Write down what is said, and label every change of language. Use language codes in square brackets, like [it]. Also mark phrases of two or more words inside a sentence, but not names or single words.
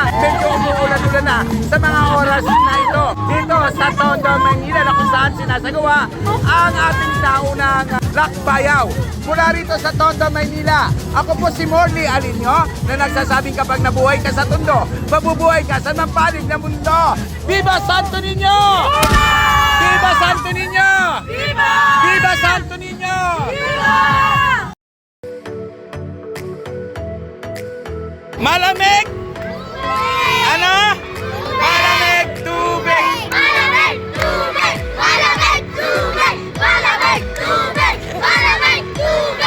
[tl] Medyo umuulan-ulan na sa mga oras na ito. Dito sa Tondo, Manila na kung saan sinasagawa ang ating naunang lakbayaw. Mula rito sa Tondo, Maynila, ako po si Morley Alinio na nagsasabing kapag nabuhay ka sa Tondo, mabubuhay ka sa mampanig na mundo. [es] Viva Santo Niño! Viva Santo Niño! Viva! Viva Santo Niño! Viva! [tl] Malamig! Ano? Malamig tubig! Malamig tubig! Malamig tubig! Malamig tubig! Malamig tubig!